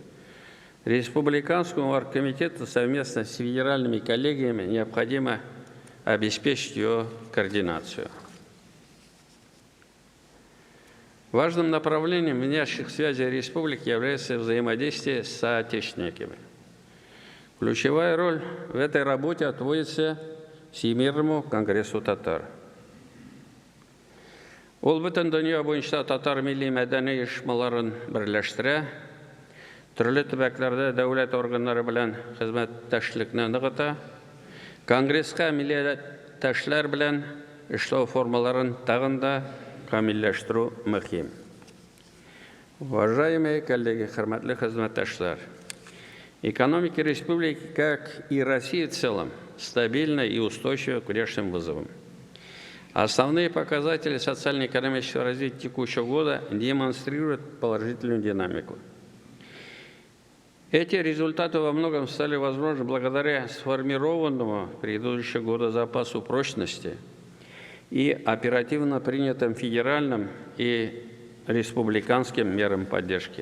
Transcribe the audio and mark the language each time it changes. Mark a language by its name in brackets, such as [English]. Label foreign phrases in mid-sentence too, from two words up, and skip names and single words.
[Russian] Республиканскому оргкомитету совместно с федеральными коллегиями необходимо обеспечить ее координацию. Важным направлением внешних связей республики является взаимодействие с соотечественниками. Ключевая роль в этой работе отводится Всемирному конгрессу татар. [Tatar] Ол бүтін дүние бойынша татар милли мәдәни оешмаларын берләштерә, төрле төбәкләрдә дәүләт органнары белән хезмәттәшлекне ныгыта, конгресска милләттәшләр белән эшләү формаларын тагын да камилләштерү мөһим. [Russian] Уважаемые коллеги, [Tatar] хөрмәтле хезмәттәшләр, [Russian] экономика республики, как и Россия в целом, стабильна и устойчива к внешним вызовам. Основные показатели социально-экономического развития текущего года демонстрируют положительную динамику. Эти результаты во многом стали возможны благодаря сформированному в предыдущие годы запасу прочности и оперативно принятым федеральным и республиканским мерам поддержки.